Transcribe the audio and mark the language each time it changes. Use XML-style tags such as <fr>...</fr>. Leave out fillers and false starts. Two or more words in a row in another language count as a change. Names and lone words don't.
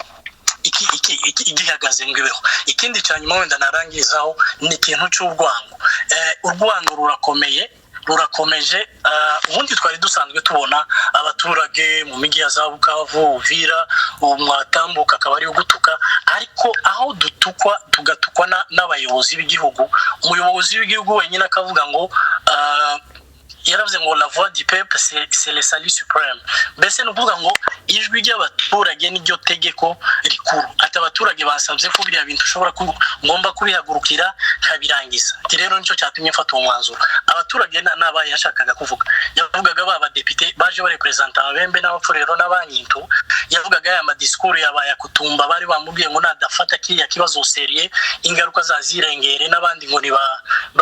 <rw>igihagaze ngwibeho ikindi cyanyuma wenda narangirizaho ni ikintu cy'urwango urwango rurakomeje ubundi twari dusanzwe tubona abaturage mu migi ya za Bukavu Uvira umwatambuka akaba ari gutuka ariko aho tugatukwa n'abayobozi b'igihugu umuyobozi w'igihugu wenyine akavuga ngo yaravuze ngo</rw> <fr>la voix du peuple c'est le salut suprême</fr> <rw>mbese nukuvuga ngo ijwi ry'abaturage n'iryo tegeko rikuru ati abaturage basabye ko biriya bintu ushobora ngomba kubihagurukira kabirangiza rero nicyo cyatumye mfata umwanzuro abaturage n'abaye yashakaga kuvuga yavugaga baba depite baje barepresenta abembe n'abapfurero n'abanyintu yavugaga aya madiscours yabaye kutumba bari bamubwiye ngo nadafata kiriya kibazo serie ingaruka zazirengere n'abandi ngo ni ba</rw>